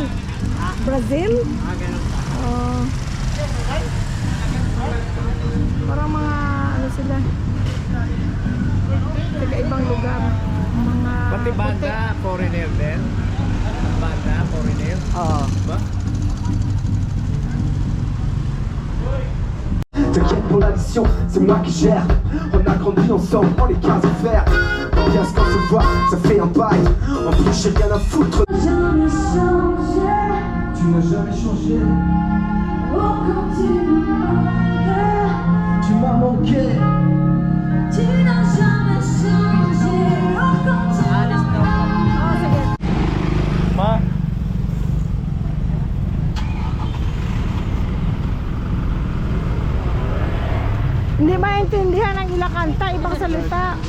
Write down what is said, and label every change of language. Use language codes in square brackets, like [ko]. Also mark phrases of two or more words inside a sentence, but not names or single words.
[tl] Brazil? Oh. Parang mga ano sila. Taga ibang lugar. Mga Pati banda, foreigner din. Banda, foreigner. Oo. Ba? [fr] T'inquiète pour l'addition, c'est moi qui gère. On a grandi ensemble, on les cases à faire. Bien ce qu'on se voit, ça fait un bail. En plus j'ai rien à foutre. Tu n'as jamais changé. Tu m'as manqué. [tl] Oh, sige. Ma? Hindi maintindihan ang ilang kanta, ibang salita.